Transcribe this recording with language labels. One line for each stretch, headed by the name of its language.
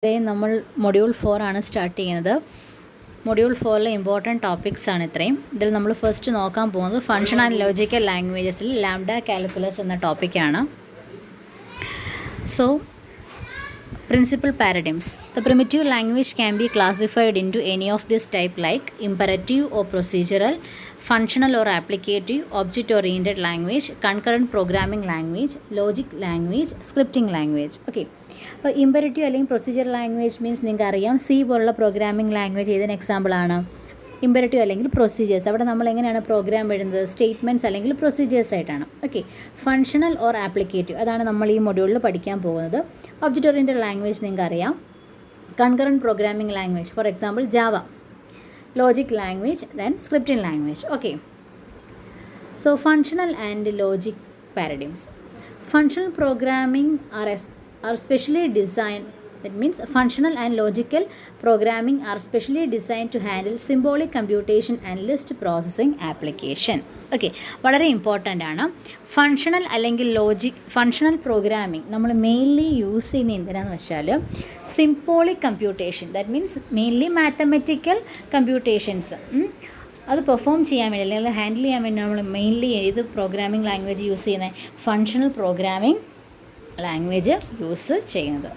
Malayalam: today നമ്മൾ module 4 ആണ് start ചെയ്യുന്നത്. മൊഡ്യൂൾ 4ലെ ഇമ്പോർട്ടൻറ്റ് ടോപ്പിക്സ് ആണ് ഇത്രയും. ഇതിൽ നമ്മൾ ഫസ്റ്റ് നോക്കാൻ പോകുന്നത് function and logical ലാംഗ്വേജസിൽ lambda calculus എന്ന ടോപ്പിക്കാണ്.
English: So principal paradigms. The primitive language can be classified into any of this type like imperative or procedural, functional or applicative, object-oriented language, concurrent programming language, logic language, scripting language. Okay.
Malayalam: അപ്പോൾ imperative അല്ലെങ്കിൽ procedure language means നിങ്ങൾക്ക് അറിയാം C പോലുള്ള programming language ഏതിന് എക്സാമ്പിളാണ് imperative അല്ലെങ്കിൽ procedures. അവിടെ നമ്മൾ എങ്ങനെയാണ് പ്രോഗ്രാം എഴുതുന്നത് സ്റ്റേറ്റ്മെൻറ്റ്സ് അല്ലെങ്കിൽ പ്രൊസീജിയേഴ്സ് ആയിട്ടാണ്. ഓക്കെ. ഫങ്ഷണൽ ഓർ ആപ്ലിക്കേറ്റീവ് അതാണ് നമ്മൾ ഈ മൊഡ്യൂളിൽ പഠിക്കാൻ പോകുന്നത്.
English: object oriented language
Malayalam: നിങ്ങൾക്ക് അറിയാം.
English: Concurrent programming language for example Java. Logic language then scripting language. Okay. So functional and logic paradigms. Functional programming are specially designed. That means functional and logical programming are specially designed to handle symbolic computation and list processing application.
Malayalam: Okay, വളരെ important ആണ്. Functional അല്ലെങ്കിൽ functional programming നമ്മൾ mainly use ചെയ്യുന്ന എന്തിനാന്ന് വെച്ചാൽ symbolic computation. That means mainly mathematical computations അത് perform ചെയ്യാൻ വേണ്ടി അല്ലെങ്കിൽ ഹാൻഡിൽ ചെയ്യാൻ വേണ്ടി നമ്മൾ മെയിൻലി ഏത് പ്രോഗ്രാമിംഗ് ലാംഗ്വേജ് യൂസ് ചെയ്യുന്നത് ഫങ്ഷണൽ പ്രോഗ്രാമിംഗ് ലാംഗ്വേജ് യൂസ് ചെയ്യുന്നത്.